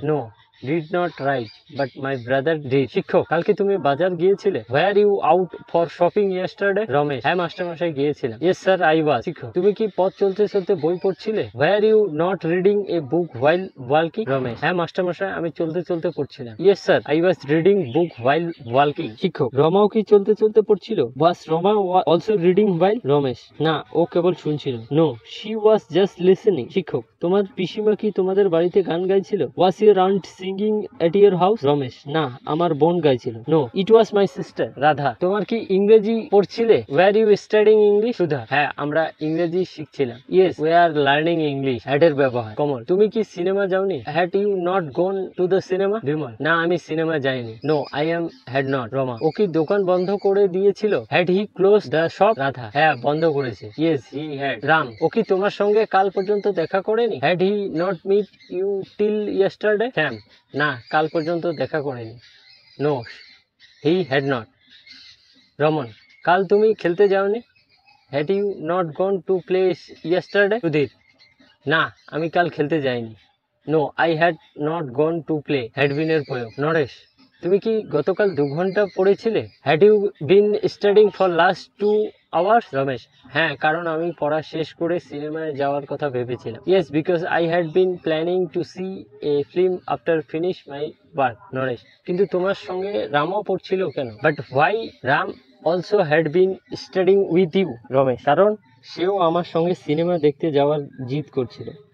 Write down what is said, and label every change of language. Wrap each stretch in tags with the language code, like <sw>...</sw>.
<en>No, did not write, but my brother did.</en> <bn>শিক্ষক, কালকে তুমি বাজার গিয়েছিলে?</bn> <en>Were you out for shopping yesterday?</en> <bn>Ramesh, হ্যাঁ মাস্টারমশাই গিয়েছিলাম।</bn> <en>Yes sir, I was.</en> <bn>শিক্ষক, তুমি কি পথ চলতে চলতে বই পড়ছিলে?</bn> <en>Were you not reading a book while walking?</en> <bn>Ramesh, হ্যাঁ মাস্টারমশাই, আমি চলতে চলতে পড়ছিলাম।</bn> <en>Yes sir, I was reading book while walking.</en> <bn>শিক্ষক, রমাও কি চলতে চলতে পড়ছিল?</bn> <en>Was Roma also reading while?</en> <bn>Ramesh, না, ও কেবল শুনছিল।</bn> <en>No, she was just listening.</en> <bn>শিক্ষক, তোমার পিসিমা কি তোমাদের বাড়িতে গান গাইছিল?</bn> <en>Was your aunt singing at your house?</en> <bn>Ramesh, না, আমার বোন গাইছিল।</bn> <en>No, it was my sister.</en> <bn>Radha, তোমার কি ইংরেজি পড়ছিলে?</bn> <en>Were you studying English?</en> <bn>সুধা, হ্যাঁ, আমরা ইংরেজি শিখছিলাম।</bn> <en>Yes, we are learning English.</en> <bn>had এর ব্যবহার। কমল, তুমি কি সিনেমা যাওনি?</bn> <en>Had you not gone to the cinema?</en> <bn>Bimal, না, আমি সিনেমা যাইনি।</bn> <en>No, I am had not.</en> <bn>Rama, ও কি দোকান বন্ধ করে দিয়েছিল?</bn> <en>Had he closed the shop?</en> <bn>Radha, হ্যাঁ, বন্ধ করেছে।</bn> <en>Yes, he had.</en> <bn>রাম, ও কি তোমার সঙ্গে কাল পর্যন্ত দেখা করেনি?</bn> <en>Had he not meet you till yesterday?</en> <bn>শ্যাম, না, কাল পর্যন্ত দেখা করেনি।</bn> <en>No, he had not.</en> <bn>Raman, কাল তুমি খেলতে যাওনি?</bn> <en>Had you not gone to play yesterday?</en> <bn>Sudhir, না, আমি কাল খেলতে যাইনি।</bn> <en>No, I had not gone to play.</en> <bn>had been এর প্রয়োগ। নরেশ, তুমি কি গতকাল 2 ঘন্টা পড়েছিলে?</bn> <en>Had you been studying for last 2 hours?</en> <bn>Ramesh, হ্যাঁ, কারণ আমি পড়া শেষ করে সিনেমায় যাওয়ার কথা ভেবেছিলাম।</bn> <en>Yes, because I had been planning to see a film after finish my work.</en> <bn>Naresh, কিন্তু তোমার সঙ্গে রামও পড়ছিল কেন?</bn> <en>But why Ram also had been studying with you?</en> <bn>Ramesh, কারণ সেও আমার সঙ্গে সিনেমা দেখতে যাওয়ার জিদ করছিল।</bn>